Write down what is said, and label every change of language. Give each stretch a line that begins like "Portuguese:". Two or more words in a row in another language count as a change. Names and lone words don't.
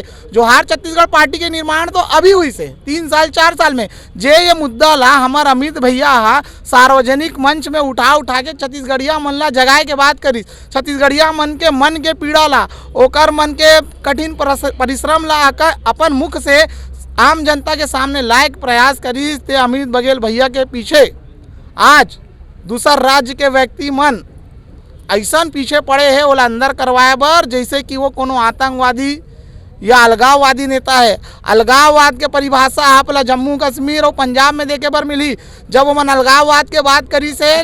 Chhattisgarhi: जोहार छत्तीसगढ़ पार्टी के निर्माण तो अभी हुई से 3 साल 4 साल में। ये मुद्दा ला हमार अमित भैया सार्वजनिक मंच में उठा के छत्तीसगढ़िया मन ला जगाए के बात करी। छत्तीसगढ़िया मन के पीड़ा ला, ओकर मन के कठिन परिश्रम ला अपन मुख से आम जनता के सामने लायक प्रयास करी। ते अमित बघेल भैया के पीछे आज दूसर राज्य के व्यक्ति मन ऐसा पीछे पड़े हैं ओला अंदर करवाए बर, जैसे कि वो कोनो आतंकवादी या अलगाववादी नेता है। अलगाववाद के परिभाषा आपला जम्मू कश्मीर और पंजाब में देखे बर मिली जब वो मन अलगाववाद के बात करी से।